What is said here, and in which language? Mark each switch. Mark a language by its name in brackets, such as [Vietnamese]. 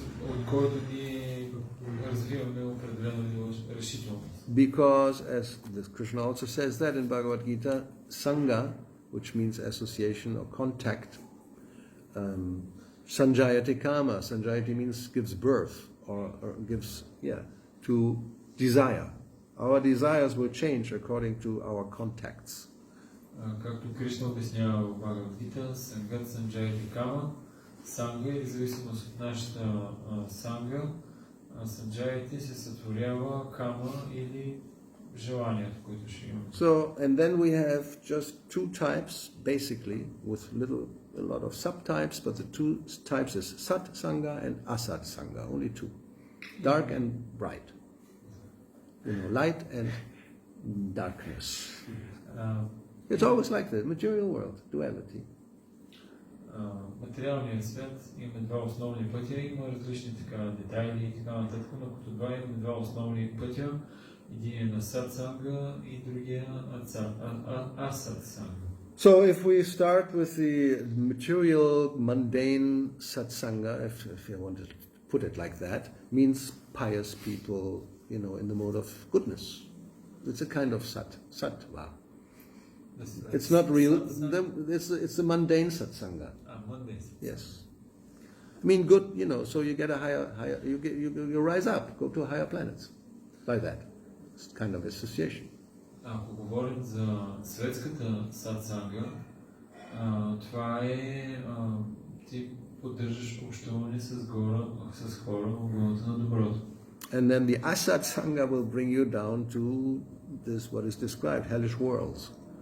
[Bulgarian] от който ние развиваме определено решителност. [English] Because, as Krishna also says that in Bhagavad Gita, Sangha, which means association or contact, Sanjayati Kama. Sanjayati means gives birth or gives, to desire. Our desires will change according to our contacts. [Bulgarian] Както Кришна обяснява в Бхагавад Гита, Сангат Санджайати Кама, Санга или зависимост от нашата санга, Санджайати се сътворява Кама или желанието, които ще имаме. [English] So, and then we have just two types, basically, with a lot of subtypes, but the two types is Sat Sangha and Asat Sangha, only two. Dark and bright. Light and darkness. It's always like the material world, duality. [Bulgarian] Материалният свят има два основни пътя, има различни така детайли и така нататък, но като имаме два основни пътя. Един е на сатсанга и другия асатсанга. [English] So if we start with the material, mundane satsanga, if you want to put it like that, means pious people, in the mode of goodness. It's a kind of sattva. It's not real. It's the mundane satsanga. Mundane. Yes. I mean, good. So you get a higher. You rise up, go to higher planets, like that. It's kind of association. [Bulgarian] Ако говорим за светската сатсанга, това е ти поддържаш общуване с хора в вълната на доброто. [English] And then the asat sangha will bring you down to this, what is described, hellish worlds.